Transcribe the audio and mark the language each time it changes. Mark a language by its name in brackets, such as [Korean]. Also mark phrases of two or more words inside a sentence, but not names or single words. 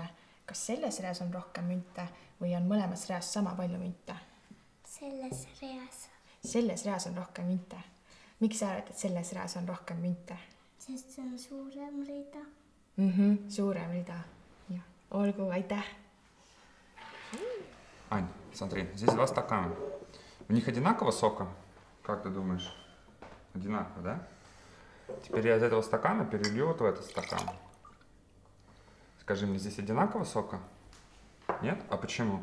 [Estonian] Kas selles reas on rohkem münte või on mõlemas reas sama palju münte? Selles reas. Selles reas on rohkem münte. Miks sa arvad, et selles reas on rohkem münte? Sest see on suurem rida. Suurem rida. Ja. Olgu, aitäh. [Russian] Ань, смотри, здесь 2 стакана. У них одинаково сока? Как ты думаешь? Одинаково, да? Теперь я из этого стакана перелью вот в этот стакан. Скажи мне, здесь одинаково сока? Нет? А почему?